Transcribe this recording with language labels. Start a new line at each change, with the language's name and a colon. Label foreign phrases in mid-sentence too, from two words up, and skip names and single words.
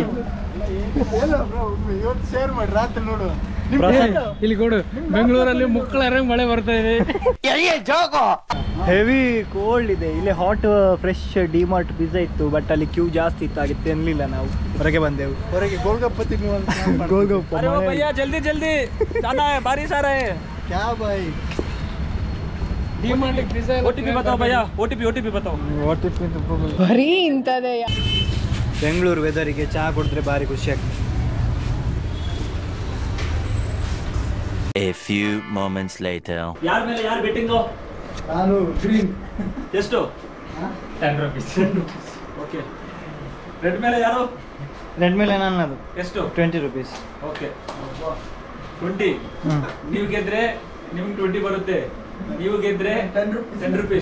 Kannada: ಇವತ್ತು ಶೇರ್ ಮಾಡಿ ರಾತ್ರಿ ನೋಡುವ. ಇಲ್ಲಿ ಕೊಡು, ಬೆಂಗಳೂರಲ್ಲಿ ಮುಕ್ಕಳ ಮಳೆ ಬರ್ತಾ ಇದೆ.
English: heavy cold
Kannada: ಇದೆ ಇಲ್ಲಿ.
English: hot fresh DMart pizza
Kannada: ಇತ್ತು, ಬಟ್ ಅಲ್ಲಿ ಕ್ಯೂ ಜಾಸ್ತಿ ಇತ್ತು, ಹಾಗೆ ತಿನ್ಲಿಲ್ಲ. ನಾವು ಹೊರಗೆ ಬಂದೆವು. ಹೊರಗೆ ಗೋಲ್ಗಪ್ಪ ತಿನ್ನುವ ಗೋಲ್ಗಪ್ಪ
Hindi: अरे वो भैया जल्दी जल्दी जाना है, बारिश आ रहा है. क्या भाई OTP बताओ भैया, OTP बताओ.
Kannada: ಬರೀ ಇಂಥದೇ. ಬೆಂಗಳೂರು ವೆದರಿಗೆ ಚಹಾ ಕುಡಿದ್ರೆ ಭಾರಿ ಖುಷಿ ಆಗ್ತದೆ.
English: A few moments later.
Kannada: ಯಾರ ಮೇಲೆ ಯಾರು ಬೆಟ್ಟಿಂಗು? ನಾನು ಗ್ರೀನ್. ಎಷ್ಟು? 10 rupees. ಓಕೆ. ರೆಡ್ ಮೇಲೆ ಯಾರು? ರೆಡ್ ಮೇಲೆ ನನ್ನದು ಎಷ್ಟು? 20 rupees. ಓಕೆ. 20. ನೀವು ಗೆದ್ರೆ ನಿಮ್ಗೆ 20 ಬರುತ್ತೆ, ನೀವು ಗೆದ್ರೆ 10 rupees.